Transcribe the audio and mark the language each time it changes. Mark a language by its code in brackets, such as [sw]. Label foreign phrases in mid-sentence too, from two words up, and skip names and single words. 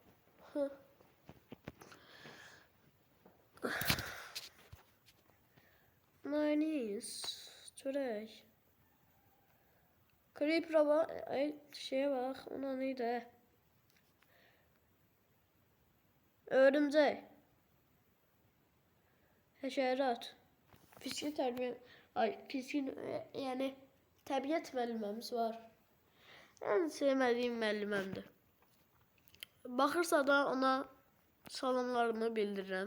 [en] Nice. [tr] Çörek. Creeper'a bak. Ay şeye bak. Ona neydi? Örümcek. [az] Həşərat. Fiskin tərbiyə... Ay, fiskin yani təbiət müəlliməmiz var. [tr] En sevmediğim [az] müəlliməmdir. Baxırsa da ona salamlarımı bildirirəm.